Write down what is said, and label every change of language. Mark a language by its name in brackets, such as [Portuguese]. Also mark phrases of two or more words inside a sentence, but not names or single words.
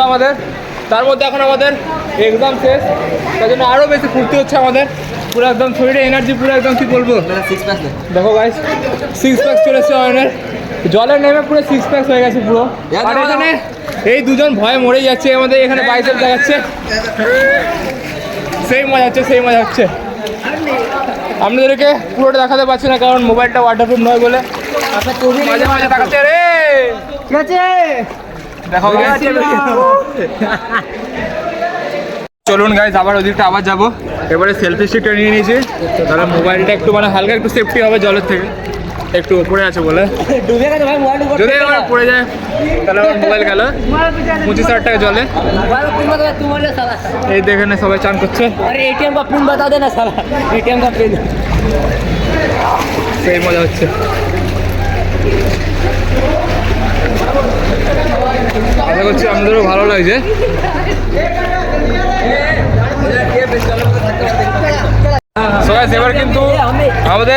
[Bangla] আমাদের তার মধ্যে এখন আমাদের এক্সাম শেষ তার জন্য আরও বেশি ফুর্তি হচ্ছে আমাদের পুরো একদম শরীরে এনার্জি পুরো একদম কি বলবো দেখো গাইস 6 প্যাক চলে এসছে অয়নের জলে নেমে পুরো 6 প্যাক হয়ে গেছে পুরো আর এখানে এই দুজন ভয়ে মরে যাচ্ছে আমাদের এখানে বাইসেপ দেখাচ্ছে সেই মজা হচ্ছে আপনাদেরকে পুরোটা দেখাতে পারছি না কারণ [English] mobile waterproof [Bangla] নয় বলে মাঝে মাঝে দেখাচ্ছে রে ঠিক আছে দেখো guys। চলুন গাইজ আবার ওদিকটা আবার যাবো এবারে [English] selfie stick [Bangla] নিয়ে নিয়েছি তাহলে মোবাইলটা একটু মানে হালকা একটু সেফটি হবে জলের থেকে একটু উপরে আছে বলে [Hindi] डूबेगा तो भाई मोबाइल ऊपर [Bangla] যদি আমার পড়ে যায় তাহলে আমার মোবাইল গেল 25,000 টাকা জলে [Hindi] मोबाइल का पिन बता तू बोले साला [Bangla] এই দেখেন সবাই চান করছে [Hindi] अरे एटीएम का पिन बता देना साला एटीएम का पिन [Bangla] সেই মজা হচ্ছে আশা করছি আমাদেরও ভালো লাগছে [English] So guys, [Bangla] এবার কিন্তু আমাদের